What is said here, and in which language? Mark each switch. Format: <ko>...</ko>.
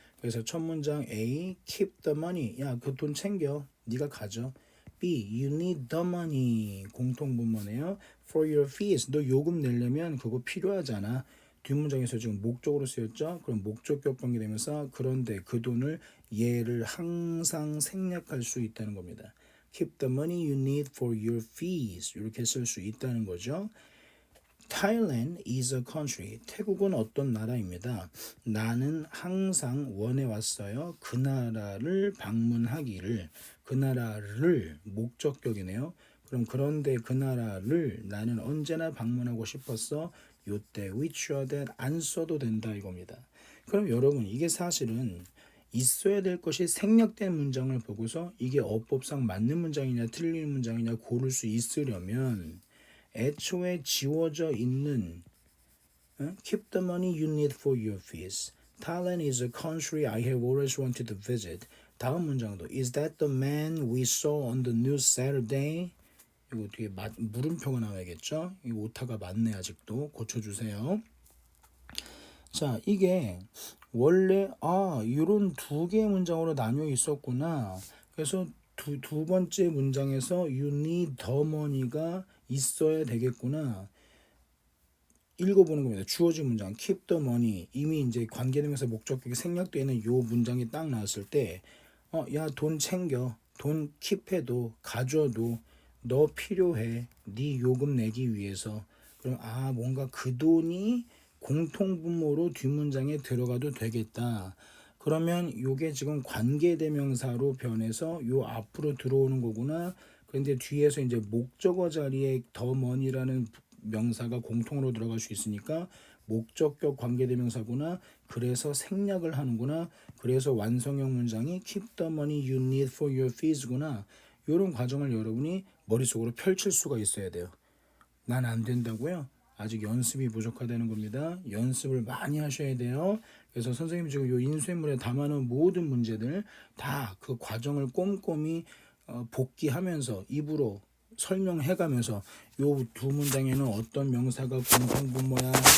<ko>그래서 첫 문장 A,</ko> <en>keep the money.</en> <ko>야, 그 돈 챙겨. 네가 가져.</ko> <en>B. You need the money.</en> <ko>공통분모네요.</ko> <en>For your fees.</en> <ko>너 요금 내려면 그거 필요하잖아. 뒷문장에서 지금 목적으로 쓰였죠. 그럼 목적격 관계되면서 그런데 그 돈을 얘를 항상 생략할 수 있다는 겁니다.</ko> <en>Keep the money you need for your fees.</en> <ko>이렇게 쓸 수 있다는 거죠.</ko> <en>Thailand is a country.</en> <ko>태국은 어떤 나라입니다. 나는 항상 원해왔어요. 그 나라를 방문하기를. 그 나라를 목적격이네요. 그럼 그런데 그 나라를 나는 언제나 방문하고 싶었어. 요때 which or that 안 써도 된다 이겁니다. 그럼 여러분 이게 사실은 있어야 될 것이 생략된 문장을 보고서 이게 어법상 맞는 문장이냐 틀린 문장이냐 고를 수 있으려면 애초에 지워져 있는</ko> <en>Keep the money you need for your fees. Thailand is a country I have always wanted to visit.</en> <ko>다음 문장도</ko> <en>Is that the man we saw on the news Saturday?</en> <ko>이거 뒤에 물음표가 나와야겠죠? 이 오타가 맞네 아직도 고쳐주세요. 자 이게 원래 이런 두 개의 문장으로 나뉘어 있었구나. 그래서 두 번째 문장에서</ko> <en>You need the money</en> <ko>가 있어야 되겠구나. 읽어보는 겁니다. 주어진 문장</ko> <en>keep the money</en> <ko>이미 이제 관계되면서 목적격이 생략되어 있는 요 문장이 딱 나왔을 때 야 돈 챙겨 돈 킵해도 가져도 너 필요해 네 요금 내기 위해서 그럼 뭔가 그 돈이 공통분모로 뒷문장에 들어가도 되겠다. 그러면 요게 지금 관계대명사로 변해서 요 앞으로 들어오는 거구나. 그런데 뒤에서 이제 목적어 자리에 the money라는 명사가 공통으로 들어갈 수 있으니까 목적격 관계대명사구나. 그래서 생략을 하는구나. 그래서 완성형 문장이</ko> <en>keep the money you need for your fees</en> <ko>구나. 이런 과정을 여러분이 머릿속으로 펼칠 수가 있어야 돼요. 난 안 된다고요? 아직 연습이 부족하다는 겁니다. 연습을 많이 하셔야 돼요. 그래서 선생님이 지금 이 인수인물에 담아놓은 모든 문제들 다 그 과정을 꼼꼼히 복기하면서 입으로 설명해가면서 요 두 문장에는 어떤 명사가 공통분모야.</ko>